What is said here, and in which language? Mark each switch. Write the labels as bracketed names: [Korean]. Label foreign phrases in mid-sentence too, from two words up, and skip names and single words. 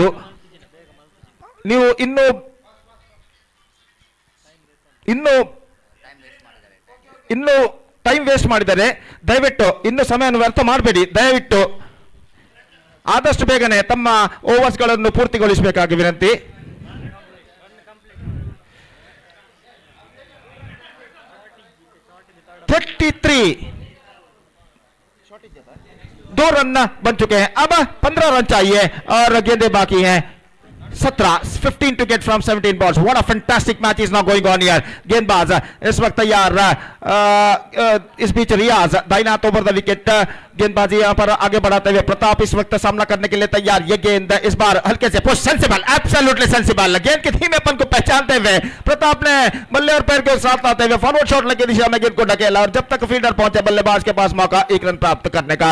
[Kannada] ನೀವು ಇನ್ನು [English] time waste [Kannada] ಮಾಡಿದ್ದಾರೆ. ದಯವಿಟ್ಟು ಇನ್ನು ಸಮಯವನ್ನು ವ್ಯರ್ಥ ಮಾಡಬೇಡಿ. ದಯವಿಟ್ಟು ಆದಷ್ಟು ಬೇಗನೆ ತಮ್ಮ ಓವರ್ಸ್ಗಳನ್ನು ಪೂರ್ತಿಗೊಳಿಸಬೇಕಾಗಿ ವಿನಂತಿ. [Hindi] दो रन बन चुके हैं. अब 15 रन चाहिए और गेंदें बाकी हैं [English] 15 to get from 17 balls. What a fantastic match is now going on here. [Hindi] गेंदबाज इस वक्त तैयार. इस बीच रियाज दाहिना हाथ [English] over the wicket. [Hindi] गेंदबाजी यहां पर आगे बढ़ाते हुए प्रताप इस वक्त सामना करने के लिए तैयार. ये गेंद इस बार हल्के से पुश. [English] sensible, absolutely sensible. [Hindi] गेंद के धीमेपन को पहचानते हुए प्रताप ने बल्ले और पैर के साथ आते हुए [English] forward shot [Hindi] लगी दिशा में गेंद को ढकेला और जब तक फील्डर पहुंचे बल्लेबाज के पास मौका 1 रन प्राप्त करने का.